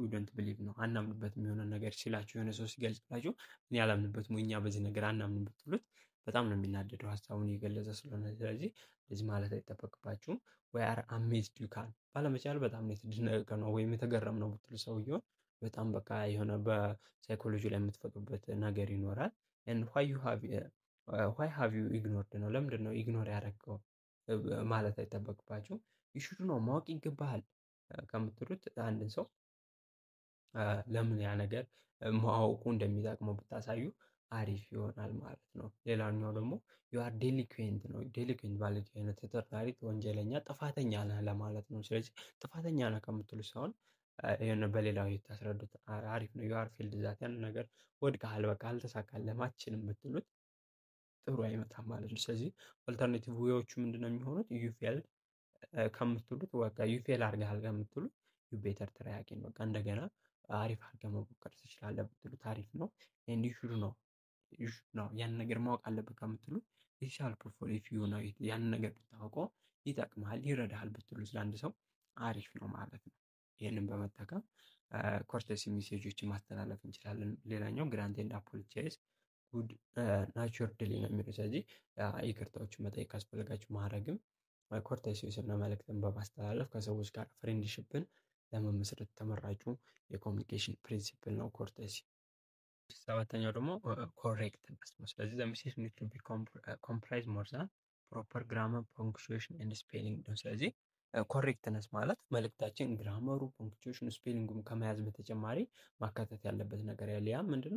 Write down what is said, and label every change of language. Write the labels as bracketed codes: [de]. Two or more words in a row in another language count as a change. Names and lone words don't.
[en] we don't believe [am] ነው። አናምንበትም የሆነ ነገር ሲላችሁ የሆነ ሰው ሲገልጽላችሁ እኔ አላምንበትም ወይ እኛ በዚህ ነገር አናምንም ብትሉት በጣም ነው የሚናደደው ሀሳቡን እየገለጸ ስለሆነ። ስለዚህ እንደዚህ ማለት አይጠበቅባችሁም። [en] we are amazed you can [am] ባለመቻል በጣም ነው የተደነቀ ነው ወይም የተገረም ነው ብትሉ ሰውየውን በጣም በቃ የሆነ በሳይኮሎጂ ላይ የምትፈጥሩበት ነገር ይኖራል። and [en] why have you ignored [am] ነው። ለምንድን ነው ኢግኖር ያደረገው ማለት አይጠበቅባችሁ። ይሹድ ነው ማወቅ ይገባሃል ከምትሉት አንድን ሰው ለምን ያ ነገር ማወቁ እንደሚጠቅመው ብታሳዩ አሪፍ ይሆናል ማለት ነው። ሌላኛው ደግሞ [en] you are delinquent [am] ነው። delinquent ማለት የሆነ ተጠርጣሪ፣ ወንጀለኛ፣ ጥፋተኛ ነህ ለማለት ነው። ስለዚህ ጥፋተኛ ነህ ከምትሉት ሳይሆን የሆነ በሌላው የታስረዱት አሪፍ ነው። [en] you are failed [am] ዛት ያን ነገር ወድቀሃል፣ በቃ አልተሳካልህም፣ አትችልም ብትሉት ጥሩ አይመጣም ማለት ነው። ስለዚህ [en] alternative ways [am] ምንድነው የሚሆኑት? [en] you failed [am] ከምትሉት በቃ [en] you fail [am] አድርገሃል ከምትሉት [en] you better try again [am] በቃ እንደገና አሪፍ አድርገህ መሞከር ትችላለህ ብትሉት አሪፍ ነው። [en] and you should know [am] ያን ነገር ማወቅ አለብህ ከምትሉት [en] it shall prefer if you know it [am] ያን ነገር ብታውቀው ይጠቅምሃል፣ ይረዳሃል ብትሉት ለአንድ ሰው አሪፍ ነው ማለት ነው። ይህንን በመጠቀም [en] courtesy messages [am] ማስተላለፍ እንችላለን። ሌላኛው [en] grant and apologize good naturally [am] ነው የሚለው። ስለዚህ ይቅርታዎችን መጠየቅ ካስፈለጋችሁ ማድረግም ኮርቴሲ የሆነ መልእክትን በማስተላለፍ ከሰዎች ጋር ፍሬንድሺፕን ለመመስረት ተመራጩ [en] communication principle [am] ነው ኮርቴሲ። ሰባተኛው ደግሞ ኮሬክትነስ ነው። ስለዚህ [en] the message need to be comprise more than proper grammar punctuation and spelling [am] ነው። ስለዚህ ኮሬክትነስ ማለት መልእክታችን ግራመሩ፣ ፖንክቹዌሽኑ፣ ስፔሊንጉም ከመያዝ በተጨማሪ ማካተት ያለበት ነገር ያለ ያ ምንድነው?